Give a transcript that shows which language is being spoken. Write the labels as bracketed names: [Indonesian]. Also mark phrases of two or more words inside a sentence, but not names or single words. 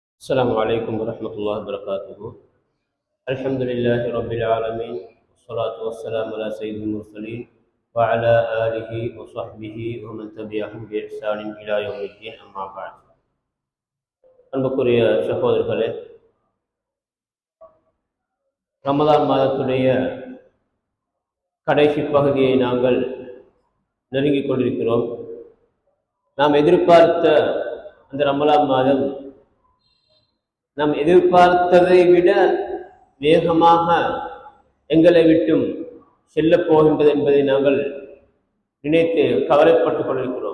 [Arabic] السلام عليكم ورحمة الله وبركاته. الحمد لله رب العالمين، والصلاة والسلام على سيد المرسلين وعلى آله وصحبه ومن تبعهم بإحسان إلى يوم الدين. أما بعد. [Tamil] அன்புக்குரிய சகோதரர்களே, ரமதான் மாதத்துடைய கடைசி பகுதியை நாங்கள் நெருங்கிக் கொண்டிருக்கிறோம். நாம் எதிர்பார்த்த அந்த ரமலான் மாதம் நாம் எதிர்பார்த்ததை விட வேகமாக எங்களை விட்டும் செல்ல போகின்றது என்பதை நாங்கள் நினைத்து கவலைப்பட்டுக் கொண்டிருக்கிறோம்.